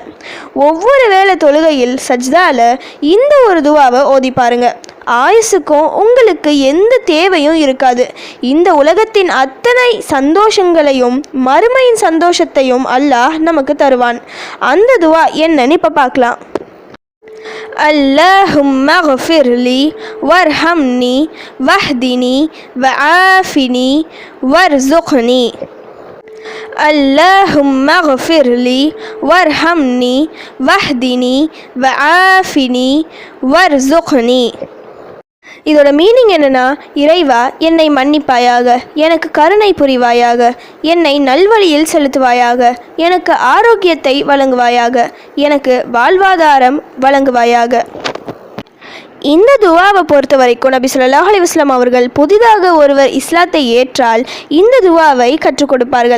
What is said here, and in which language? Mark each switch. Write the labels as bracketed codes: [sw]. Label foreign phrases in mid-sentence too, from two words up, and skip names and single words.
[ta] ஒவ்வொரு வேளை தொழுகையில் சஜ்தால இந்த ஒரு துவாவை ஓதி பாருங்க. ஆயுசுக்கும் உங்களுக்கு எந்த தேவையும் இருக்காது. இந்த உலகத்தின் அத்தனை சந்தோஷங்களையும் மறுமையின் சந்தோஷத்தையும் அல்லாஹ் நமக்கு தருவான். அந்த துவா என்னன்னு இப்போ பார்க்கலாம். [ar] اللهم اغفر لي وارحمني واهدني وعافني وارزقني. اللهم اغفر لي وارحمني واهدني وعافني وارزقني. [ta] இதோட மீனிங் என்னன்னா, இறைவா என்னை மன்னிப்பாயாக, எனக்கு கருணை புரிவாயாக, என்னை நல்வழியில் செலுத்துவாயாக, எனக்கு ஆரோக்கியத்தை வழங்குவாயாக, எனக்கு வாழ்வாதாரம் வழங்குவாயாக. இந்த துவாவை பொறுத்த வரைக்கும் நபி [ar] صلى الله عليه وسلم [ta] அவர்கள் புதிதாக ஒருவர் இஸ்லாத்தை ஏற்றால் இந்த துவாவை கற்றுக் கொடுப்பார்கள்.